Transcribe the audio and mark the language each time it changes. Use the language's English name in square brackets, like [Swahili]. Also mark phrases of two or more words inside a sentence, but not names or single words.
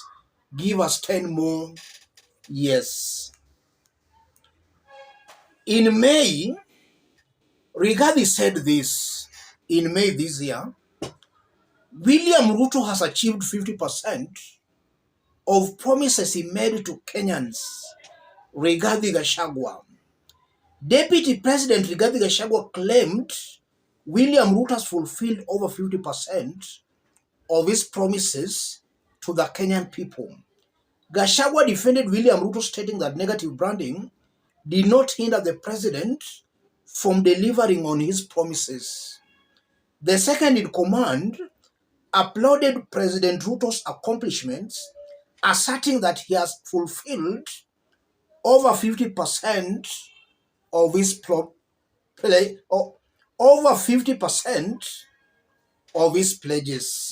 [English] Give us 10 more years. In May, Rigathi said this. In May this year, William Ruto has achieved 50% of promises he made to Kenyans. Rigathi Gachagua. Deputy President Rigathi Gachagua claimed William Ruto has fulfilled over 50% of his promises to the Kenyan people. Gachagua defended William Ruto, stating that negative branding did not hinder the president from delivering on his promises. The second in command applauded President Ruto's accomplishments, asserting that he has fulfilled over 50% of his pledges.